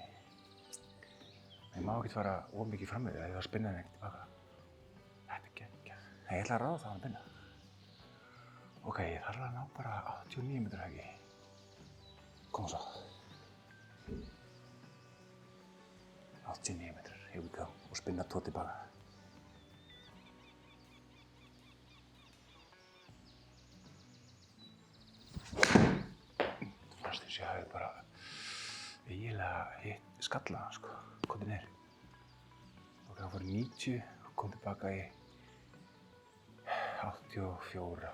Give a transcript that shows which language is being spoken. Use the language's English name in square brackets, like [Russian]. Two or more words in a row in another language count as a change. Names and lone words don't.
[Icelandic] Ég má ekkert fara of mikið fram með því að ég var að spinna henni ekkert tilbaka. Þetta er geggjað. Ég ætla að ráða það að pinna. Ok, ég þarf að ná bara 89 metra höggi. Koma svo. 89 metrar, [English] here we go. [Icelandic] Og spinna 2 tilbaka. Fannst eins og ég hafi bara eiginlega hitt skallaðan, sko. Komið niður. Ok, það fór 90 og kom tilbaka í 84.